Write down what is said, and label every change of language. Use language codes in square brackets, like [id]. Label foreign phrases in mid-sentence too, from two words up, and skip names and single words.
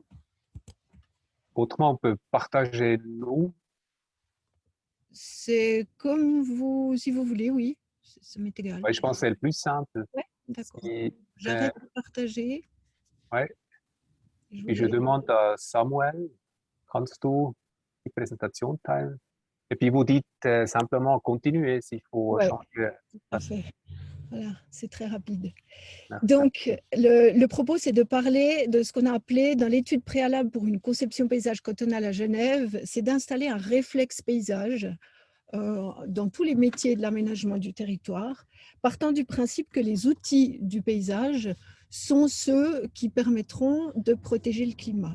[fr] Autrement, on peut partager nous. C'est comme vous, si vous voulez, oui. Ça m'est égal. Ouais, je pense que c'est le plus simple. Oui, d'accord. Si, J'arrête de partager. ouais. Je Et je demande à Samuel, [de] kannst du die Präsentation teilen? [fr] Et puis vous dites simplement continuer s'il faut changer. Tout à fait. Voilà, c'est très rapide. Merci. Donc, le propos, c'est de parler de ce qu'on a appelé, dans l'étude préalable pour une conception paysage cantonale à Genève, c'est d'installer un réflexe paysage dans tous les métiers de l'aménagement du territoire, partant du principe que les outils du paysage sont ceux qui permettront de protéger le climat.